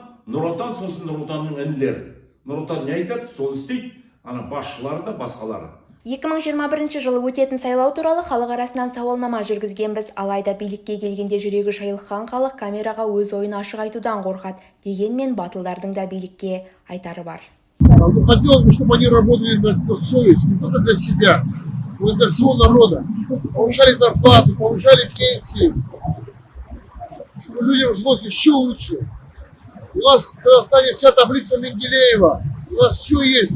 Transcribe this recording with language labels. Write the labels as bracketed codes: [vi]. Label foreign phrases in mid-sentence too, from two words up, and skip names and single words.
[kk] Нұр Отан, сосын Нұр Отанның інілері. Нұр Отан не айтады, сол істейді. Ана басшылары да басқалары. 2021 жылы өтетін сайлау туралы халық арасынан сауалнама жүргізгенбіз. Алайда билікке келгенде жүрегі шайылған халық камераға өз ойын ашық айтудан қорқады. Дегенмен батылдардың да билікке айтары бар. [ru] Хотелось бы, чтобы они работали на совесть, не только для себя, но и для всего народа. Повышали зарплаты, повышали пенсии, чтобы людям жилось еще лучше. У нас в Казахстане вся таблица Менделеева, у нас все есть.